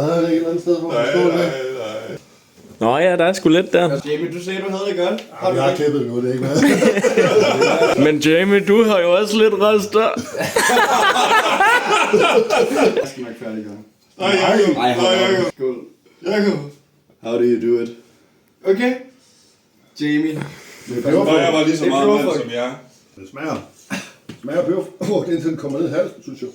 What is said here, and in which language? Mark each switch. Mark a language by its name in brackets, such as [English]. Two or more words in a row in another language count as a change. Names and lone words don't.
[Danish] Havde han ikke et eller andet sted, hvor han Nej, stod nej, det? nej. Nå ja, der er sgu lidt der. Jamie, du sagde, du havde det godt. Ja, vi har klippet det nu, det er ikke med. Men Jamie, du har jo også lidt rester. Jeg skal nok færdiggøre. Nej, Jacob. Nej, Nej, Jacob. Skål. Jacob. [English] How do you do it? [Danish] Okay. Jamie. Det er Nå, jeg peberfrugt. var lige så Det er meget mand peberfrugt. som jer. Det smager. Smager peber. Det er indtil den kommer ned i halsen, synes jeg.